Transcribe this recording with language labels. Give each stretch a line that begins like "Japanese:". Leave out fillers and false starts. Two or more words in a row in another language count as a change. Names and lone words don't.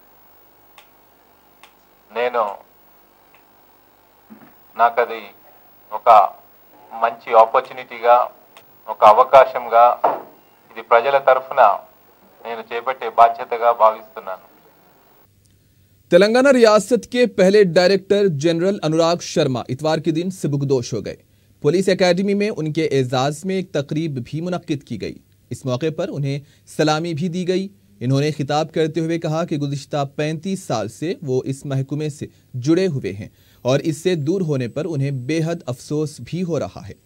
Telugu: నాకది ఒక మంచి ఆపర్చునిటీగా, ఒక అవకాశంగా, ఇది ప్రజల తరఫున నేను చేపట్టే బాధ్యతగా భావిస్తున్నాను.
Urdu: تلنگانہ ریاست کے پہلے ڈائریکٹر جنرل انوراگ شرما اتوار کے دن سبکدوش ہو گئے۔ پولیس اکیڈمی میں ان کے اعزاز میں ایک تقریب بھی منعقد کی گئی۔ اس موقع پر انہیں سلامی بھی دی گئی۔ انہوں نے خطاب کرتے ہوئے کہا کہ گزشتہ 35 سال سے وہ اس محکمے سے جڑے ہوئے ہیں اور اس سے دور ہونے پر انہیں بے حد افسوس بھی ہو رہا ہے۔